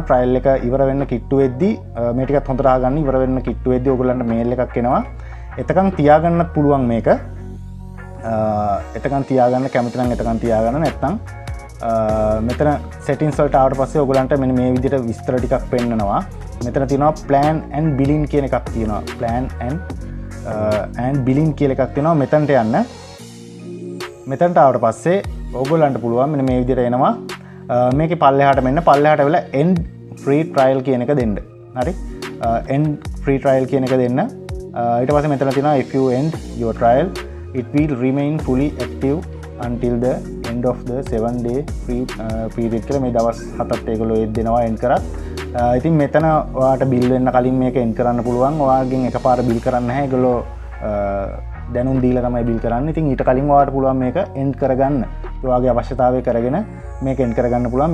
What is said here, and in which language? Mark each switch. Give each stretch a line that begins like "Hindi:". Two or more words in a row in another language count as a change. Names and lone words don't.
Sinhala: ට්‍රයිල් එක ඉවර වෙන්න කිට්ටු වෙද්දි මේ ටිකත් හොඳට අහගන්න. ඉවර වෙන්න කිට්ටු වෙද්දි ඔයගොල්ලන්ට මේල් එකක් එනවා. එතකන් තියාගන්නත් පුළුවන් මේක. එතකන් තියාගන්න කැමති නම් එතකන් තියාගන්න. නැත්නම් මෙතන settings වලට ආවට පස්සේ ඔයගොල්ලන්ට මෙන්න මේ විදිහට විස්තර ටිකක් පෙන්නනවා. මෙතන තියෙනවා
English: plan and billing
Sinhala: කියන එකක් තියෙනවා.
English: plan and billing
Sinhala: කියලා එකක් තියෙනවා. මෙතනට යන්න. මෙතනට ආවට පස්සේ ඔයගොල්ලන්ට පුළුවන් මෙන්න මේ විදිහට එනවා. මේක පල්ලෙහාට මෙන්න පල්ලෙහාට වෙලා
English: end free trial
Sinhala: කියන එක දෙන්න. හරි
English: end free trial
Sinhala: කියන එක දෙන්න. ඊට පස්සේ මෙතන තියෙනවා
English: if you end your trial it will remain fully active until the end of the 7-day free period
Sinhala: කියලා මේ දවස් 7ත් ඒගොල්ලෝ ඒත් දෙනවා end කරා. ඉතින් මෙතන ඔයාට බිල් වෙන්න කලින් මේක end කරන්න පුළුවන්. ඔයාගෙන් එකපාර බිල් කරන්න නැහැ. ඒගොල්ලෝ දැනුම් දීලා තමයි බිල් කරන්නේ. ඉතින් ඊට කලින් ඔයාලට පුළුවන් මේක එන්ඩ් කරගන්න. ඔයාගේ අවශ්‍යතාවය කරගෙන මේක එන්ඩ් කරගන්න පුළුවන්.